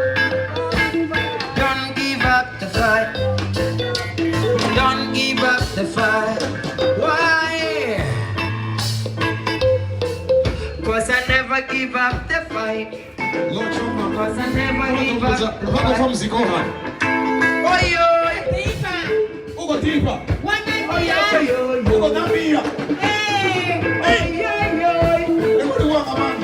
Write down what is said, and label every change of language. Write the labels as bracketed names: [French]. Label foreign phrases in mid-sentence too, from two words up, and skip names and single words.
[English] Don't give up the fight. Don't give up the fight. Why? 'Cause I never give up the fight. 'Cause I never give up the Vamos fight. [Portuguese] música, vai. Oi, oi. Hugo Tipa. Oi, oi, oi. Hugo Nambia. Ei, oi, oi, oi. Eu vou ligar a Amanda.